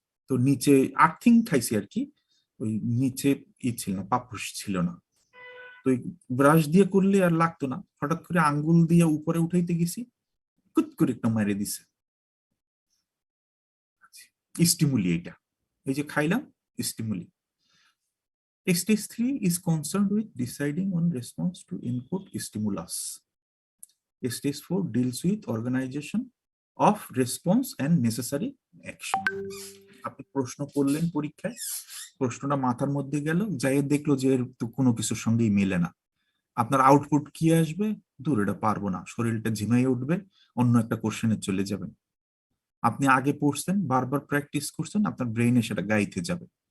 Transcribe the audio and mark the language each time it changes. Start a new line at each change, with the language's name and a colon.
Bangla: তো নিচে আর্থিং খাইছি আর কি, ওই নিচে ছিল না, পাপুস ছিল না, তো ওই ব্রাশ দিয়ে করলে আর লাগতো না, হঠাৎ করে আঙ্গুল দিয়ে উপরে উঠাইতে গেছি, কুত করে একটা মারে দিছে, স্টিমুলি এটা। এই যে খাইলাম, stimuli.
English: Stage 3 is concerned with deciding on response to input stimulus. Stage 4 deals with organization of response and necessary action.
Bangla: আপনি প্রশ্ন করলেন পরীক্ষায়, প্রশ্নটা মাথার মধ্যে গেল, যাই দেখলো যে এর তো কোনো কিছুর সঙ্গেই মেলে না। আপনার আউটপুট কি আসবে? দূর, এটা পারবো না, শরীরটা ঝিমাইয়ে উঠবে, অন্য একটা কোশ্চেনে চলে যাবেন। আপনি আগে পড়ছেন, বারবার প্র্যাকটিস করছেন, আপনার ব্রেইনে সেটা গাইতে যাবে।